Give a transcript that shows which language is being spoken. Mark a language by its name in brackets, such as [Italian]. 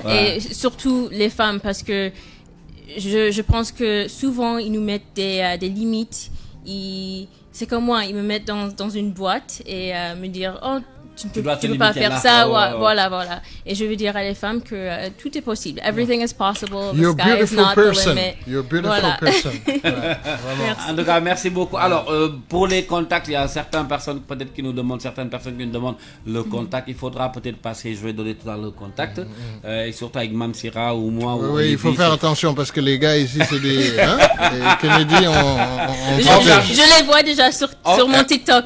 [French] Ouais. Et surtout les femmes, parce que je pense que souvent ils nous mettent des limites. C'est comme moi, ils me mettent dans une boîte et me dire oh tu peux pas faire ça, voilà. Et je veux dire à les femmes que tout est possible. [English] Everything is possible. You're the sky is not the limit. You're a beautiful person. [French] Merci. En tout cas, merci beaucoup. Alors, pour les contacts, il y a certaines personnes peut-être qui nous demandent le contact. Il faudra peut-être passer, je vais donner tout à l'heure le contact. Et surtout avec Mamsira ou moi. Oui, il faut faire attention parce que les gars ici, c'est des... Kennedy, je les vois déjà sur mon TikTok.